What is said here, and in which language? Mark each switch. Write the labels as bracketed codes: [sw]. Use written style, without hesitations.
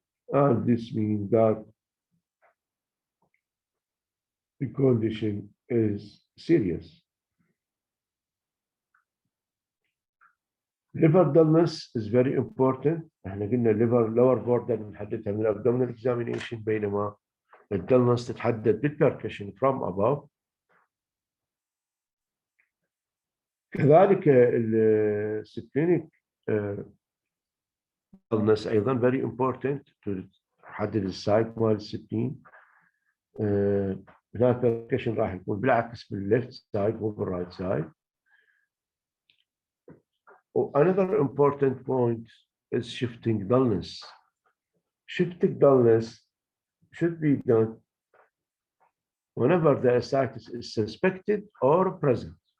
[en] And this means that the condition is serious. Liver dullness is very important. [ar] احنا قلنا [en] liver lower border [ar] نحددها من [en] abdominal examination، [ar] بينما الdullness تتحدد بالpercussion [en] from above. [ar] كذلك السبلينيك dullness أيضا [en] very important [ar] تحدد السايت مال السبلين. هنا percussion راح يكون بالعكس بالليفت سايد مو بالرايت سايد. [en] Another important point is shifting dullness. Shifting dullness should be done whenever the ascites is suspected or present.